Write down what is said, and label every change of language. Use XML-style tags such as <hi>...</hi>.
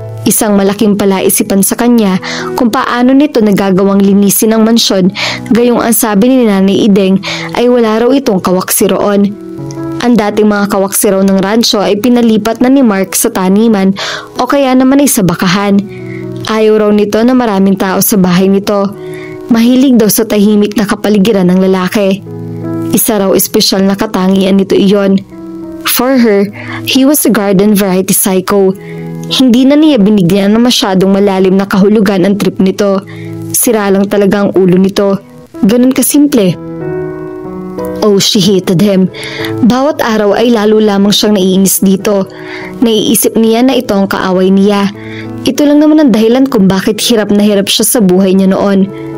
<tl>Isang malaking palaisipan sa kanya kung paano nito nagagawang linisin ang mansyon, gayong ang sabi ni Nanay Ideng ay wala raw itong kawaksiroon. Ang dating mga kawaksiro ng rancho ay pinalipat na ni Mark sa taniman o kaya naman ay sa bakahan. Ayaw raw nito na maraming tao sa bahay nito. Mahilig daw sa tahimik na kapaligiran ng lalaki. Isa raw espesyal na katangian nito iyon.</tl> <en>For her, he was a garden variety psycho.</en> <tl>Hindi na niya binigyan ng masyadong malalim na kahulugan ang trip nito. Sira lang talaga ang ulo nito. Ganun kasimple.</tl> <en>Oh, she hated him.</en> <tl>Bawat araw ay lalo lamang siyang naiinis dito. Naiisip niya na ito ang kaaway niya. Ito lang naman ang dahilan kung bakit hirap na hirap siya sa buhay niya noon.</tl>